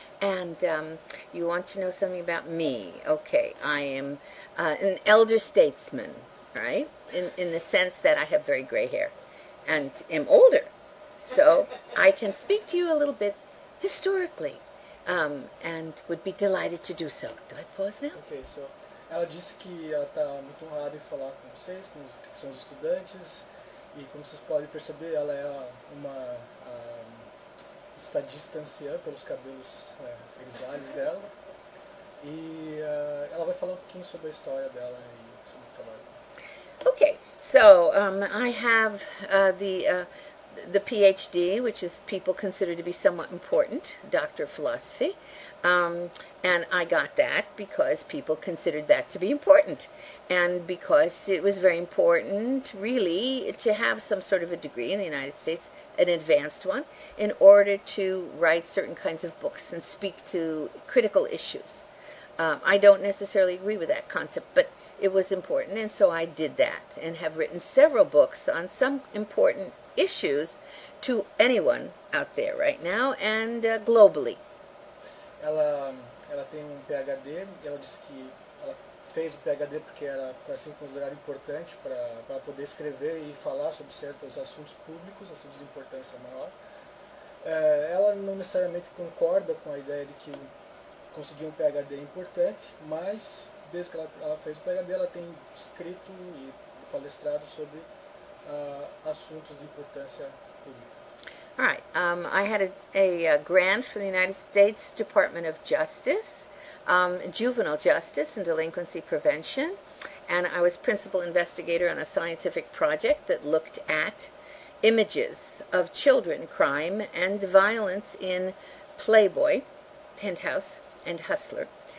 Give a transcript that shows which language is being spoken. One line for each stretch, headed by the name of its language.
English: And you want to know something about me. Okay, I am an elder statesman, right? In the sense that I have very gray hair and am older. So I can speak to you a little bit historically and would be delighted to do so. Do I pause now?
Portuguese: Ok, so ela disse que ela está muito honrada em falar com vocês, com os, que são os estudantes, e como vocês podem perceber, ela é uma está distanciando pelos cabelos grisalhos dela, e ela vai falar um pouquinho sobre a história dela e sobre o trabalho.
English: Okay, so I have the PhD, which is people consider to be somewhat important, Doctor of Philosophy, and I got that because people considered that to be important, and because it was very important, really, to have some sort of a degree in the United States, an advanced one, in order to write certain kinds of books and speak to critical issues. I don't necessarily agree with that concept, but it was important, and so I did that and have written several books on some important issues to anyone out there right now and globally.
Portuguese: Ela tem um PhD, ela disse que ela fez o PhD porque era para ser considerada importante para poder escrever e falar sobre certos assuntos públicos, assuntos de importância maior. Ela não necessariamente concorda com a ideia de que conseguir um PhD é importante, mas desde que ela fez o PhD, ela tem escrito e palestrado sobre assuntos de importância pública.
English: All right. I had a grant from the United States Department of Justice, juvenile justice and delinquency prevention, and I was principal investigator on a scientific project that looked at images of children, crime, and violence in Playboy, Penthouse, and Hustler.